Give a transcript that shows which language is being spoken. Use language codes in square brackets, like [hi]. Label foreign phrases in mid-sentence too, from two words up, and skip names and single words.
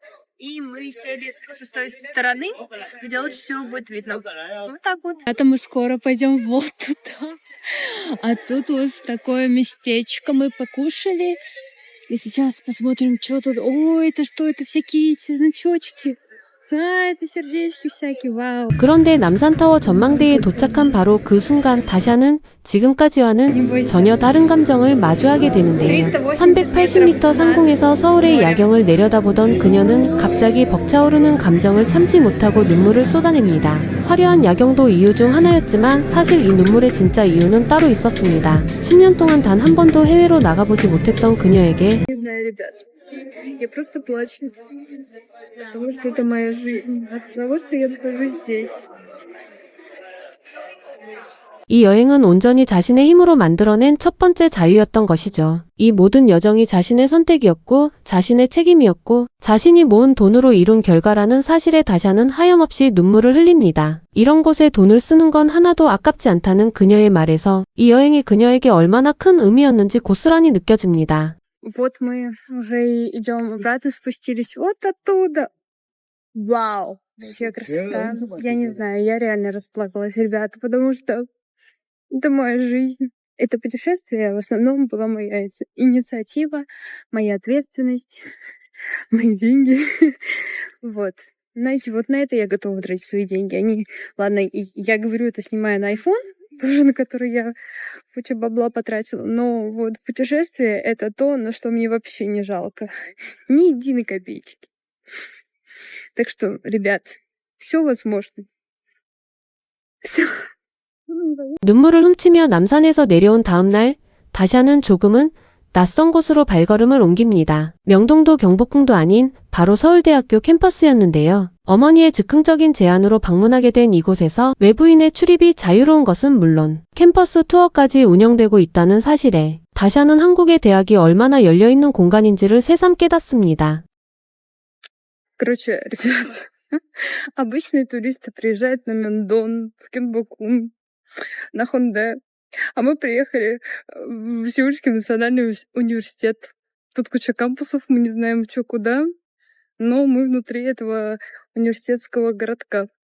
[ru] И мы сели с той стороны, где лучше всего будет видно. Вот так вот. Это мы скоро пойдем вот туда. А тут вот такое местечко мы покушали. И сейчас посмотрим, что тут. Ой, это что? Это всякие эти значочки. это сердечки всякие, вау. [ko] 그런데 남산타워 전망대에 도착한 바로 그 순간 다샤는 지금까지와는 전혀 다른 감정을 마주하게 되는데요. 380m 상공에서 서울의 야경을 내려다보던 그녀는 갑자기 벅차오르는 감정을 참지 못하고 눈물을 쏟아냅니다. 화려한 야경도 이유 중 하나였지만 사실 이 눈물의 진짜 이유는 따로 있었습니다. 10년 동안 단 한 번도 해외로 나가보지 못했던 그녀에게 [ru] Не знаю, ребят. Я просто плачу. Потому что это моя жизнь. От того, что я нахожусь здесь. [ko] 이 여행은 온전히 자신의 힘으로 만들어낸 첫 번째 자유였던 것이죠. 이 모든 여정이 자신의 선택이었고 자신의 책임이었고 자신이 모은 돈으로 이룬 결과라는 사실에 다샤는 하염없이 눈물을 흘립니다. 이런 곳에 돈을 쓰는 건 하나도 아깝지 않다는 그녀의 말에서 이 여행이 그녀에게 얼마나 큰 의미였는지 고스란히 느껴집니다. [ru] Вот мы уже идем обратно, спустились вот оттуда. Вау! Вообще красота. Я не знаю, я реально расплакалась, ребята, потому что это моя жизнь. Это путешествие в основном была моя инициатива, моя ответственность, мои деньги. Вот. Знаете, вот на это я готова тратить свои деньги. Они, ладно, я говорю это, снимая на iPhone, тоже на который я кучу бабла потратила. Но вот путешествие — это то, на что мне вообще не жалко. Ни единой копеечки. Так что, ребят, все возможно. Все. [ko] 눈물을 훔치며 남산에서 내려온 다음 날, 다샤는 조금은 낯선 곳으로 발걸음을 옮깁니다. 명동도 경복궁도 아닌 바로 서울대학교 캠퍼스였는데요. 어머니의 즉흥적인 제안으로 방문하게 된 이곳에서 외부인의 출입이 자유로운 것은 물론 캠퍼스 투어까지 운영되고 있다는 사실에 다샤는 한국의 대학이 얼마나 열려있는 공간인지를 새삼 깨닫습니다. [ru] Короче, ребят, обычные туристы приезжают на Мендон, в Кенбокум, на Хонде, а мы приехали в Сеульский национальный университет. Тут куча кампусов, мы не знаем, что куда, но мы внутри этого университетского городка.